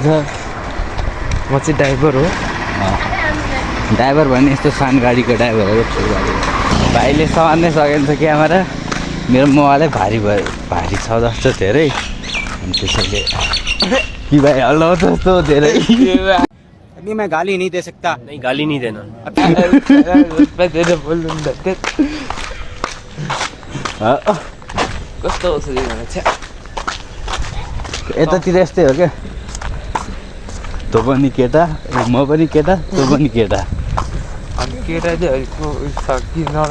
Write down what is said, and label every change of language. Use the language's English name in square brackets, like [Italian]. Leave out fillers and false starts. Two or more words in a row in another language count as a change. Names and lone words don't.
[Nepali] म चाहिँ ड्राइभर हो। ड्राइभर भने यस्तो सानो गाडीको ड्राइभर हो। भाइले समात्नै सकेन छ क्यामेरा। मेरो मोबाइलै भारी छ जस्तो धेरै। अनि त्यसैले कि भाइ हल्लाउ जस्तो धेरै। [Hindi] अभी मैं गाली नहीं दे सकता। नहीं गाली नहीं देना। [Nepali] कस्तो हो यतातिर यस्तै हो क्या। तँ पनि केटा म पनि केटा तँ पनि केटा। अनि केटा चाहिँ किन